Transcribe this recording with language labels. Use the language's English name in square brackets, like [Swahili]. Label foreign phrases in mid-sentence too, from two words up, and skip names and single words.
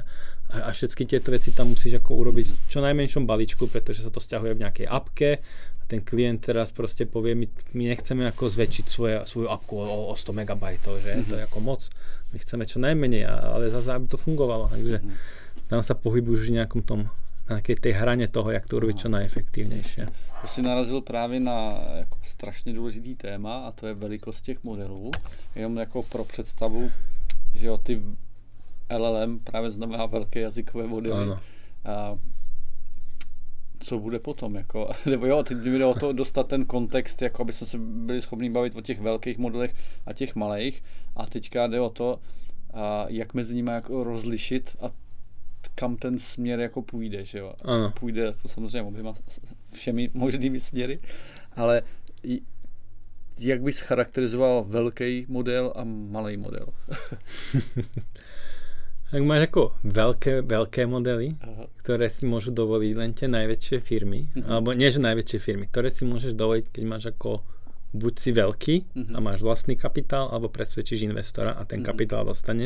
[Slovak] A všetky tieto veci tam musíš ako urobiť v čo najmenšom balíčku, pretože sa to sťahuje v nejakej appke a ten klient teraz proste povie, my nechceme ako zväčšiť svoju appku o 100 MB, že? To je ako moc, my chceme čo najmenej, ale zase aby to fungovalo, takže tam sa pohybujú v nejakom tom na tej hrane toho, jak to urobiť čo najefektívnejšie. [Czech] To si narazil právě na jako strašně důležitý téma a to je velikost těch modelů. Jenom jako pro představu, že jo, ty LLM právě znamená velké jazykové modely. co bude potom, jako, nebo jo, teď mi jde o to dostat ten kontext, jako aby jsme se byli schopni bavit o těch velkých modelech a těch malých, a teďka jde o to, jak mezi nimi jako rozlišit a kam ten směr jako půjde, že jo. Ano. Půjde jako samozřejmě oběma všemi možnými směry, ale jak bys charakterizoval velký model a malý model? [Slovak] Tak máš jako veľké modely, ktoré si môžu dovoliť len tie najväčšie firmy, alebo nie že najväčšie firmy, ktoré si môžeš dovoliť, keď máš ako buď si veľký a máš vlastný kapitál, alebo presvedčíš investora a ten kapitál dostaneš.